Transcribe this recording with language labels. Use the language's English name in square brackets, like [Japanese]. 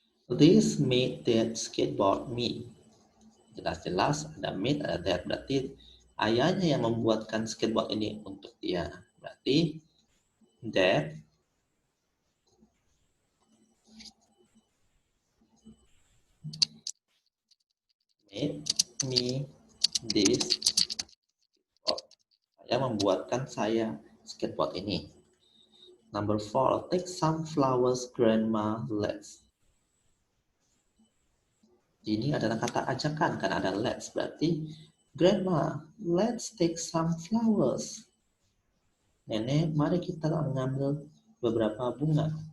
[English] This made that skateboard me. [Indonesian] Jelas-jelas ada made, ada that. Berarti ayahnya yang membuatkan skateboard ini untuk dia. [English] Berarti that made me this skateboard. [Indonesian] Ayah membuatkan saya skateboard ini. [English] Number 4, take some flowers, grandma, let's. [Indonesian] Ini adalah kata ajakan, kan ada let's. [English] Berarti, grandma, let's take some flowers. [Indonesian] Nenek, mari kita mengambil beberapa bunga.